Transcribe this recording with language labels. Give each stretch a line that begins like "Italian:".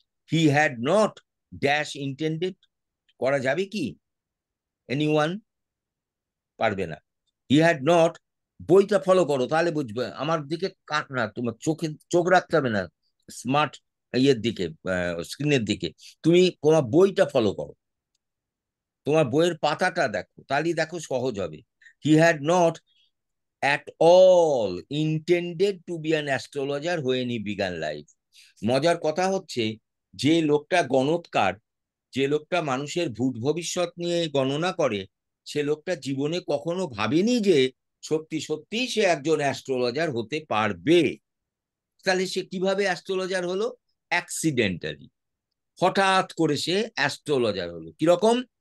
English: he had not dash intended
Bangla: করা যাবে কি? এনিওয়ান? পারবে না। হি হ্যাড নট, বইটা ফলো করো তাহলে বুঝবে। আমার দিকে কাট না, তোমার চোখে চোখ রাখতে হবে না। স্মার্ট ইয়ের দিকে, স্ক্রিনের দিকে, তুমি তোমার বইটা ফলো করো, তোমার বইয়ের পাতাটা দেখো, তাহলেই দেখো সহজ হবে।
English: He had not at all intended to be an astrologer when he began life.
Bangla: মজার কথা হচ্ছে, যে লোকটা গণৎকার, যে লোকটা মানুষের ভূত ভবিষ্যৎ নিয়ে গণনা করে, সে লোকটা জীবনে কখনো ভাবেনি যে সত্যি সত্যি সে একজন অ্যাস্ট্রোলজার হতে পারবে। তাহলে সে কিভাবে অ্যাস্ট্রোলজার হলো? অ্যাক্সিডেন্টালি, হঠাৎ করে সে অ্যাস্ট্রোলজার হলো। কিরকম?